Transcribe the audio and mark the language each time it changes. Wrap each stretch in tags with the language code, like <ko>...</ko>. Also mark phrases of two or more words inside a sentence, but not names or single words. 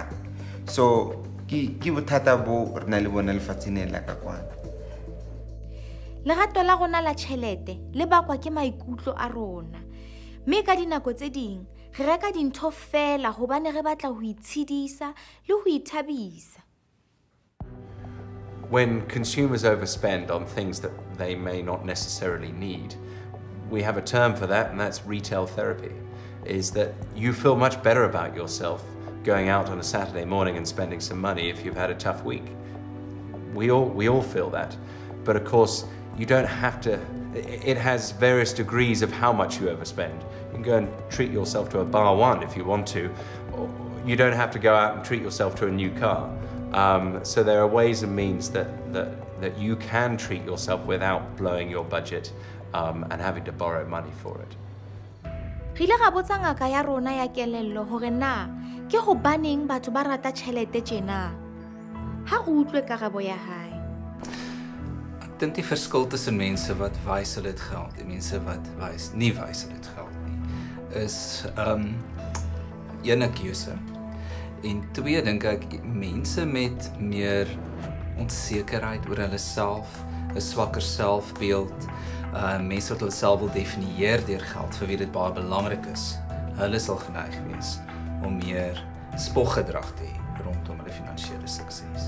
<st>So ke bothata bo re na le bona lefatsheng la ka kwana. Lerato la rona la tjhelete le bakwa ke maikutlo a rona. Mme ka dinako tse ding re reka dintho fela hobane re batla ho itshidisa le ho ithabisa.</st> <en>When consumers overspend on things that they may not necessarily need, we have a term for that, and that's retail therapy. Is that you feel much better about yourself going out on a Saturday morning and spending some money if you've had a tough week. We all feel that. But of course, you don't have to, it has various degrees of how much you overspend. You can go and treat yourself to a bar one if you want to. Or you don't have to go out and treat yourself to a new car. So there are ways and means that you can treat yourself without blowing your budget and having to borrow money for it.</en> <st>Re ile ra botsa ngaka ya rona ya kelello hore na ke hobaneng batho ba rata tjhelete tjena. Ha re utlwe karabo ya hae.</st> <af>Ek dink die verskil tussen mense wat wys hulle dit geld en mense wat nie wys hulle dit geld nie, is ene keuse. En twee dink ek mense met meer onsekerheid oor hulle self, 'n swakker selfbeeld, mense wat hulle self wil definieer deur geld vir wie dit baie belangrik is, hulle sal geneig wees om meer spoggedrag te hê rondom hulle finansiële sukses.</af>